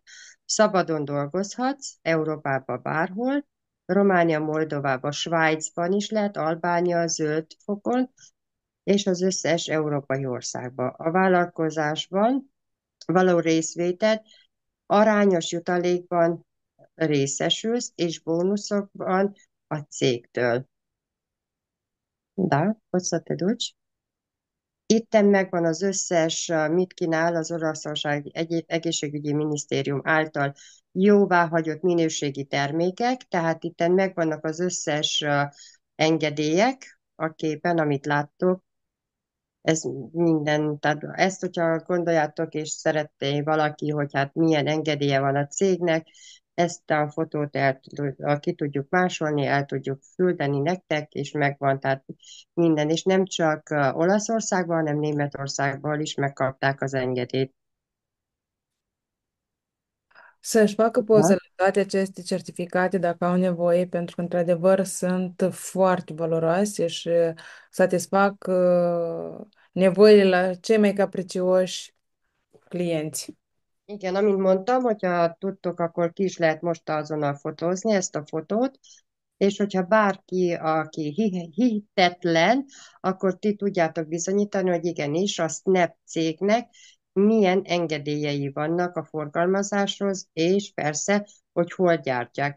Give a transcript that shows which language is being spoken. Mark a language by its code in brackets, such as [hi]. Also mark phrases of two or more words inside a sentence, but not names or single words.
[hu] Szabadon dolgozhatsz, Európában bárhol, Románia, Moldovába, Svájcban is lehet, Albánia, Zöld-fokon, és az összes európai országban. A vállalkozásban való részvétel arányos jutalékban részesülsz, és bónuszokban a cégtől. [ro] Da, poți să te duci? [hu] Itten megvan az összes, mit kínál az Oroszország Egészségügyi Minisztérium által jóváhagyott minőségi termékek, tehát itten megvannak az összes engedélyek a képen, amit láttok. Ez minden, tehát ezt, hogyha gondoljátok, és szeretné valaki, hogy hát milyen engedélye van a cégnek, ezt a fotót ki tudjuk másolni, el tudjuk küldeni nektek, és megvan, tehát minden, és nem csak Olaszországban, hanem Németországban is megkapták az engedélyt. [ro] Să-și facă Da? pozele toate aceste certificate dacă au nevoie, pentru că, într-adevăr, sunt foarte valoroase și satisfac nevoile la cei mai capricioși clienți. [hu] Igen, amint mondtam, hogyha tudtok, akkor ki is lehet most azonnal fotózni ezt a fotót, és hogyha bárki, aki hihetetlen, akkor ti tudjátok bizonyítani, hogy igenis a Snap cégnek milyen engedélyei vannak a forgalmazáshoz, és persze, hogy hol gyártják.